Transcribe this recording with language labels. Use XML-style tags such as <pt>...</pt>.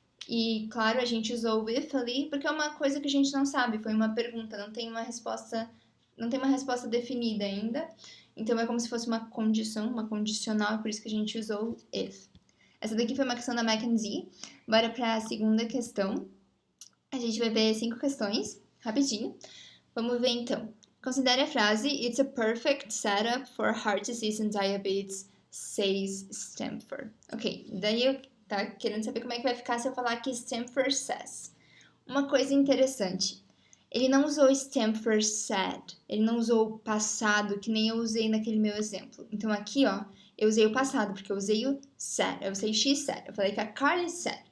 <pt>E, claro, a gente usou o if ali, porque é uma coisa que a gente não sabe, foi uma pergunta, não tem uma resposta definida ainda. Então, é como se fosse uma condição, uma condicional, por isso que a gente usou if. Essa daqui foi uma questão da Mackenzie. Bora para a segunda questão. A gente vai ver 5 questões, rapidinho. Vamos ver então. Considere a frase</pt> <en>It's a perfect setup for heart disease and diabetes, says Stamford.</en> <pt>Ok, daí eu tá querendo saber como é que vai ficar se eu falar que Stamford says. Uma coisa interessante, ele não usou Stamford said, ele não usou o passado, que nem eu usei naquele meu exemplo. Então aqui, ó, eu usei o passado, porque eu usei o said, eu usei she said, eu falei que a Carly said.</pt>